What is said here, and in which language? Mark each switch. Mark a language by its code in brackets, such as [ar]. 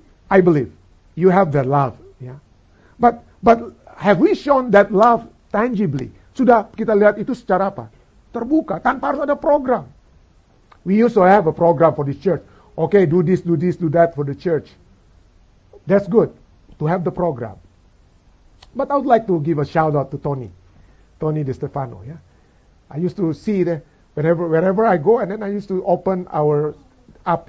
[en] I believe you have that love, yeah. But have we shown that love tangibly? [id] Sudah kita lihat itu secara apa? Terbuka, tanpa harus ada program. [en] We used to have a program for the church. Okay, do this, do that for the church. That's good to have the program. But I would like to give a shout out to Tony De Stefano. Yeah, I used to see wherever I go, and then I used to open our app.